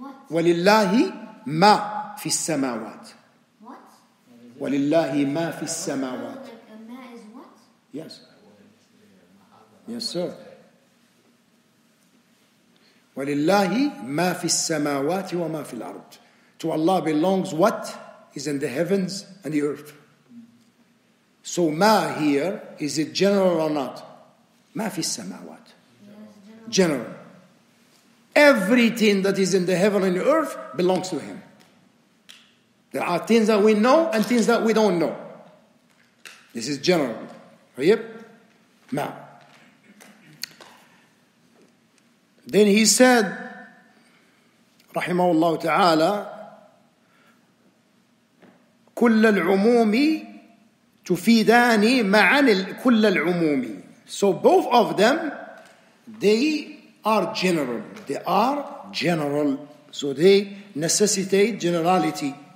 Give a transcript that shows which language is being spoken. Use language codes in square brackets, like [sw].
[ar] ولله ما في السماوات. ولله ما في السماوات. [en] Ma is what? Yes. Yes, sir. [ar] ولله ما في السماوات وما في الأرض. [en] To Allah belongs what is in the heavens and the earth. So ma here, is it general or not? [ar] ما في السماوات. [en] General. Everything that is in the heaven and the earth belongs to Him. There are things that we know and things that we don't know. This is general. Yep. Now. Then he said, [ar] رحمه الله تعالى, كل العموم تفيدان معا كل العموم. [en] So both of them, they are general. They are general. So they necessitate generality.